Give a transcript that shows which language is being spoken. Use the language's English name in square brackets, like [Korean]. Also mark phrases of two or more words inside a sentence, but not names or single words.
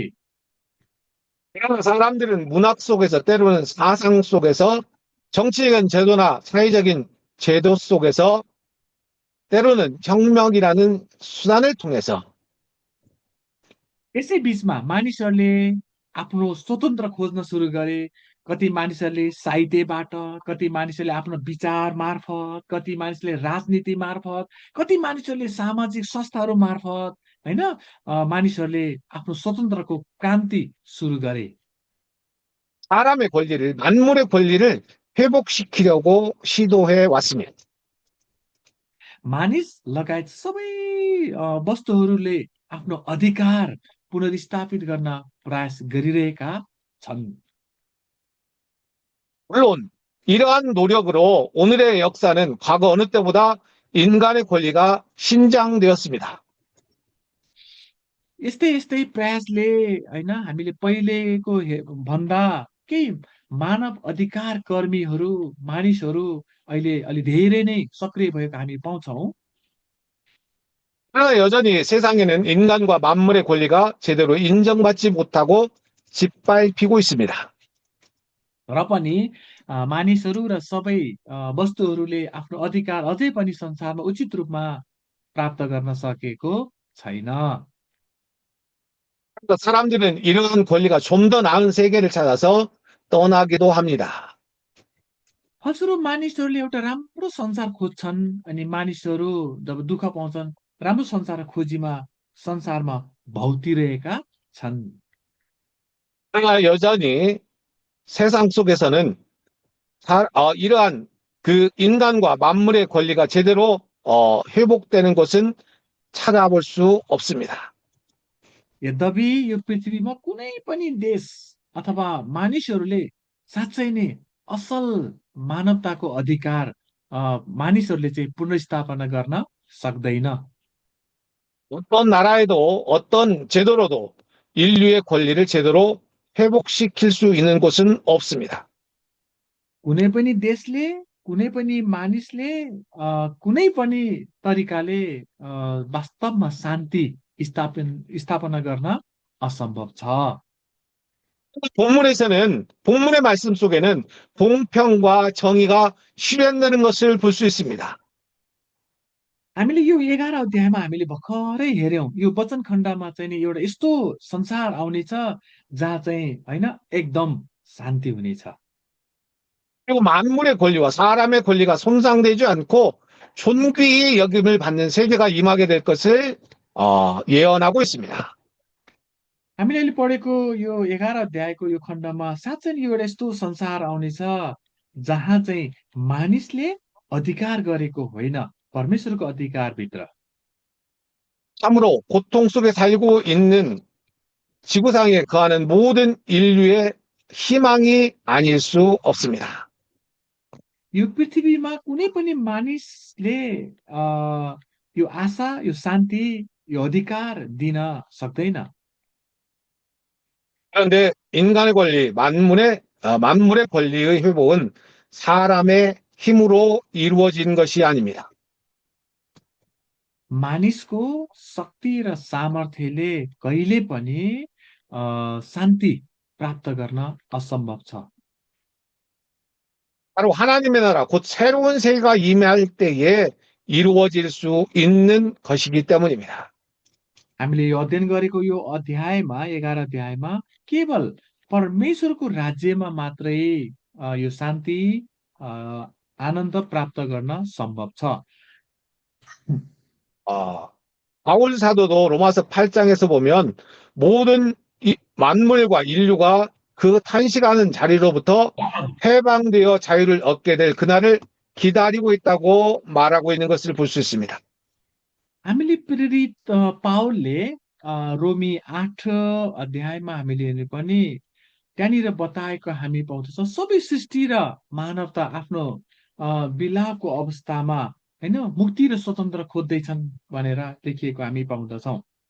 [Korean] 그러나 사람들은 문학 속에서 때로는 사상 속에서 정치적인 제도나 사회적인 제도 속에서 때로는 혁명이라는 수단을 통해서 [Nepali] यसै बिचमा मानिसहरूले आफ्नो स्वतन्त्र खोज्न सुरु गरे। कति मानिसहरूले साहित्यबाट, कति मानिसहरूले आफ्नो विचार मार्फत, कति मानिसले राजनीति मार्फत, कति मानिसहरूले सामाजिक संस्थाहरू मार्फत होइन मानिसहरूले आफ्नो स्वतन्त्रको क्रान्ति सुरु गरे। [Korean] 사람의 권리를, 만물의 권리를 회복시키려고 시도해 왔습니다. [Nepali] मानिस लगायत सबै वस्तुहरूले आफ्नो अधिकार पुनर्स्थापित गर्न प्रयास गरिरहेका छन्। [Korean] 물론 이러한 노력으로 오늘의 역사는 과거 어느 때보다 인간의 권리가 신장되었습니다. [Nepali] यस्तै यस्तै प्रयासले होइन हामीले पहिलेको भन्दा केही मानव अधिकार कर्मीहरू मानिसहरू अहिले अलि धेरै नै सक्रिय भएको हामी पाउँछौँ। [Korean] 그러나 여전히 세상에는 인간과 만물의 권리가 제대로 인정받지 못하고 짓밟히고 있습니다. [Nepali] र पनि मानिसहरू र सबै वस्तुहरूले आफ्नो अधिकार अझै पनि संसारमा उचित रूपमा प्राप्त गर्न सकेको छैन। [Korean] 사람들은 이러한 권리가 좀 더 나은 세계를 찾아서 떠나기도 합니다. [Nepali] फलस्वरूप मानिसहरूले एउटा राम्रो संसार खोज्छन् अनि मानिसहरू जब दुःख पाउँछन् राम्रो संसार खोजीमा संसारमा भौतिरहेका छन्। [Korean] 그러나 여전히 세상 속에서는 이러한 그 인간과 만물의 권리가 제대로 회복되는 것은 찾아볼 수 없습니다. [Nepali] यद्यपि यो पृथ्वीमा कुनै पनि देश अथवा मानिसहरूले साँच्चै नै असल मानवताको अधिकार मानिसहरूले चाहिँ पुनर्स्थापना गर्न सक्दैन। [Korean] 어떤 나라에도 어떤 제도로도 인류의 권리를 제대로 회복시킬 수 있는 곳은 없습니다. [Nepali] कुनै पनि देशले कुनै पनि मानिसले कुनै पनि तरिकाले वास्तवमा शान्ति स्थापना गर्न असम्भव छ। [Korean] 본문의 말씀 속에는 공평과 정의가 실현되는 것을 볼 수 있습니다. [Nepali] हामीले यो 11 अध्यायमा हामीले भर्खरै हेऱ्यौं यो वचन खण्डमा चाहिँ नि एउटा यस्तो संसार आउनेछ जहाँ चाहिँ होइन एकदम शान्ति हुनेछ। [Korean] 그리고 만물의 권리와 사람의 권리가 손상되지 않고 존귀히 여김을 받는 세계가 임하게 될 것을 예언하고 있습니다. [Nepali] हामीले अहिले पढेको यो 11 अध्यायको यो खण्डमा साँच्चै नै यो एउटा यस्तो संसार आउनेछ जहाँ चाहिँ मानिसले अधिकार गरेको होइन, परमेश्वरको अधिकारभित्र [Korean] 참으로 고통 속에 살고 있는 지구상에 거하는 모든 인류의 희망이 아닐 수 없습니다. [Nepali] यो पृथ्वीमा कुनै पनि मानिसले यो आशा, यो शान्ति, यो अधिकार दिन सक्दैन। [Korean] 그런데 인간의 권리, 만물의 권리의 회복은 사람의 힘으로 이루어진 것이 아닙니다. [Nepali] मानिसको शक्ति र सामर्थ्यले कहिले पनि शान्ति प्राप्त गर्न असम्भव छ। [Korean] 바로 하나님의 나라, 곧 새로운 세계가 임할 때에 이루어질 수 있는 것이기 때문입니다. [Nepali] हामीले यो अध्ययन गरेको यो अध्यायमा 11 अध्यायमा केवल परमेश्वरको राज्यमा मात्रै यो शान्ति अ, आनन्द प्राप्त गर्न सम्भव छ। [Korean] 아, 바울 사도도 로마서 8장에서 보면 모든 만물과 인류가 그 탄식하는 자리로부터 해방되어 자유를 얻게 될 그날을 기다리고 있다고 말하고 있는 것을 볼 수 있습니다. [Nepali] हामीले प्रेरित पावलले रोमी 8 अध्यायमा हामीले हेर्ने पनि त्यहाँनिर बताएको हामी पाउँदछौँ सबै सृष्टि र मानवता आफ्नो विलापको अवस्थामा होइन मुक्ति र स्वतन्त्र खोज्दैछन् भनेर लेखिएको हामी पाउँदछौँ।